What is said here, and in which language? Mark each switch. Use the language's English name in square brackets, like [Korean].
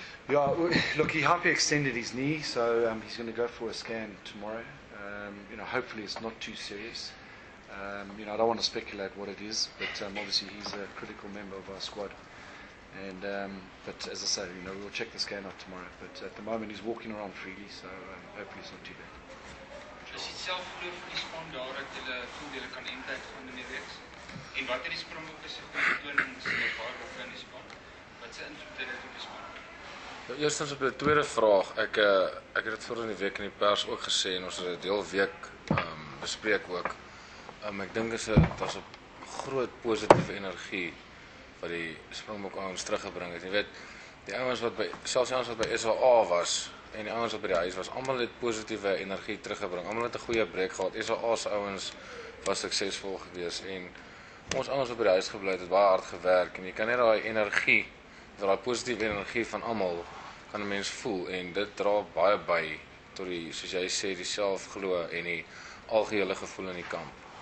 [English] Yeah, look, he hyperextended his knee, so he's going to go for a scan tomorrow. Hopefully it's not too serious. I don't want to speculate what it is, but obviously he's a critical member of our squad. And but as I say, we'll check the scan out tomorrow. But at the moment he's walking around freely, so hopefully it's not too bad. [Afrikaans] Is dit self geloof vir die span daar dat hulle voel hulle kan impact van die reeks? En wat het die Springbokke se vertonings baie op in die span? Wat se invloed het dit op die span? Eerstens op die tweede vraag, ek het dit voor in die week in die pers ook gesê en ons het dit heel week bespreek ook. Ek dink daar's 'n groot positiewe energie wat die Springbok ouens teruggebring het. Jy weet, die ouens selfs die ouens wat by SAA was en die ouens wat by die huis was, almal het positiewe energie teruggebring. Almal het 'n goeie breek gehad. SAA se ouens was suksesvol geweest en ons ouens wat by die huis gebly het baie hard gewerk en jy kan net daai energie, daai positiewe energie van almal kan 'n mens voel en dit dra baie by tot die, soos jy sê, die selfglo en die algehele gevoel in die kamp.